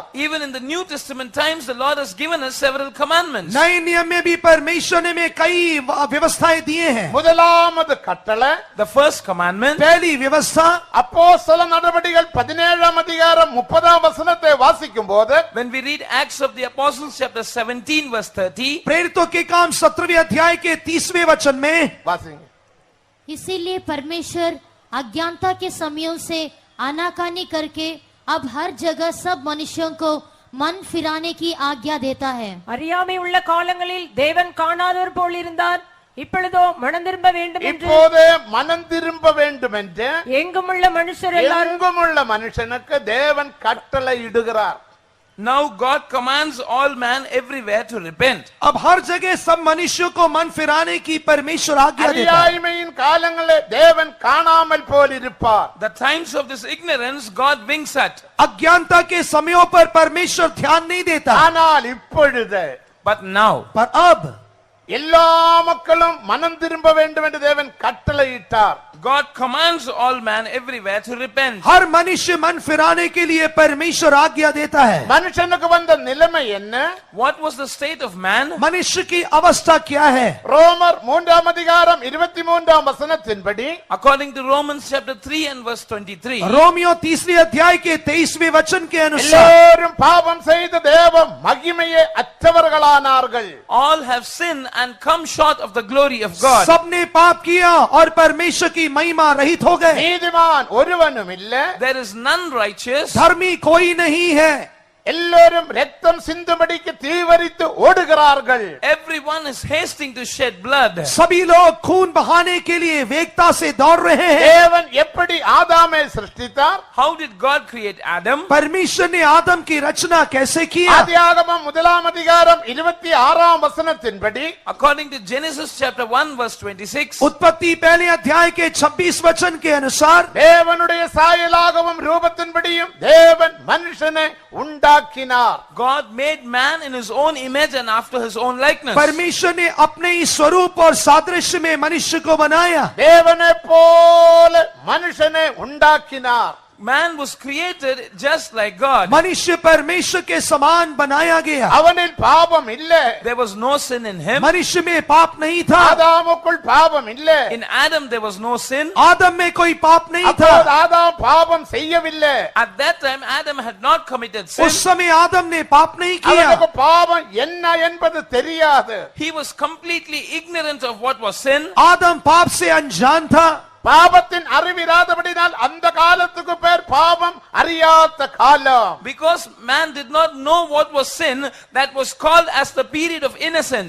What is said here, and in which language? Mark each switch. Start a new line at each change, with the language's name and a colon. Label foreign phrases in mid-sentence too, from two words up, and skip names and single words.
English: Even in the New Testament times, the Lord has given us several commandments.
Hindi: नए नियम में भी परमेश्वर ने में कई व्यवस्थाएं दिए हैं.
Tamil: முதலாவது கட்டளை,
English: The first commandment,
Hindi: पहली व्यवस्था
Tamil: அப்போஸ்தல நடவடிக்கைகள் 17ஆம் அதிகாரம் 30ஆம் வசனத்தை வாசிக்கும் போது,
English: when we read Acts of the Apostles chapter 17 verse 30,
Hindi: प्रेरितों के काम 17वें अध्याय के 30वें वचन में,
Tamil: வாசிங்க.
Hindi: इसीलिए परमेश्वर अज्ञानता के समयों से आनाकानी करके अब हर जगह सब मनुष्यों को मन फिराने की आज्ञा देता है.
Tamil: அறியாமை உள்ள காலங்களில் தேவன் காணாதவர் போல் இருந்தார். இப்பொழுதோ மனம் திரும்ப வேண்டும் என்று இப்போது மனம் திரும்ப வேண்டும் என்று எங்குமுள்ள மனுஷர் எல்லாரும் எங்குமுள்ள மனுஷனுக்கு தேவன் கட்டளை இடுகிறார்.
English: now God commands all man everywhere to repent.
Hindi: अब हर जगह सब मनुष्यों को मन फिराने की परमेश्वर आज्ञा देता है.
Tamil: அறியாமையின் காலங்களே தேவன் காணாமல் போல் இருப்பார்.
English: The times of this ignorance God winks at.
Hindi: अज्ञानता के समयों पर परमेश्वर ध्यान नहीं देता.
Tamil: ஆனால் இப்பொழுது
English: But now,
Hindi: पर अब
Tamil: எல்லா மக்களும் மனம் திரும்ப வேண்டும் என்று தேவன் கட்டளையிட்டார்.
English: God commands all man everywhere to repent.
Hindi: हर मनुष्य मन फिराने के लिए परमेश्वर आज्ञा देता है.
Tamil: மனுஷனுக்கு வந்த நிலைமை என்ன?
English: What was the state of man?
Hindi: मनुष्य की अवस्था क्या है?
Tamil: ரோமர் 3ஆம் அதிகாரம் 23ஆம் வசனத்தின்படி,
English: According to Romans chapter 3 and verse 23,
Hindi: रोमियो 3 अध्याय के 23वें वचन के अनुसार
Tamil: எல்லாரும் பாவம் செய்து தேவ மகிமையை அற்றவர்களானார்கள்.
English: all have sinned and come short of the glory of God.
Hindi: सबने पाप किया और परमेश्वर की महिमा रहित हो गए.
Tamil: நீதிமான் ஒருவனும் இல்லை,
English: There is none righteous.
Hindi: धर्मी कोई नहीं है.
Tamil: எல்லாரும் ரத்தம் சிந்தும்படிக்கு தீவரித்து ஓடுகிறார்கள்.
English: Everyone is hasting to shed blood.
Hindi: सभी लोग खून बहाने के लिए वेगता से दौड़ रहे हैं.
Tamil: தேவன் எப்படி ஆதாமை சிருஷ்டித்தார்?
English: How did God create Adam?
Hindi: परमेश्वर ने आदम की रचना कैसे किया?
Tamil: ஆதியாகமம் 1ஆம் அதிகாரம் 26ஆம் வசனத்தின்படி,
English: According to Genesis chapter 1 verse 26,
Hindi: उत्पत्ति पहले अध्याय के 26 वचन के अनुसार
Tamil: தேவனுடைய சாயலாகவும் ரூபத்தின்படியும் தேவன் மனுஷனை உண்டாக்கினார்.
English: God made man in his own image and after his own likeness.
Hindi: परमेश्वर ने अपने ही स्वरूप और सादृश्य में मनुष्य को बनाया.
Tamil: தேவனை போல மனுஷனை உண்டாக்கினார்.
English: Man was created just like God.
Hindi: मनुष्य परमेश्वर के समान बनाया गया.
Tamil: அவனில் பாவம் இல்லை.
English: There was no sin in him.
Hindi: मनुष्य में पाप नहीं था.
Tamil: ஆதாமுக்குள் பாவம் இல்லை.
English: In Adam there was no sin.
Hindi: आदम में कोई पाप नहीं
Tamil: அப்போது
Hindi: था.
Tamil: ஆதாம் பாவம் செய்யவில்லை.
English: At that time Adam had not committed sin.
Hindi: उस समय आदम ने पाप नहीं किया.
Tamil: அவனுக்கு பாவம் என்ன என்பது தெரியாது.
English: He was completely ignorant of what was sin.
Hindi: आदम पाप से अनजान था.
Tamil: பாவத்தின் அறிவிராதபடினால் அந்த காலத்துக்கு பேர் பாவம் அறியாத காலம்.
English: Because man did not know what was sin, that was called as the period of innocence.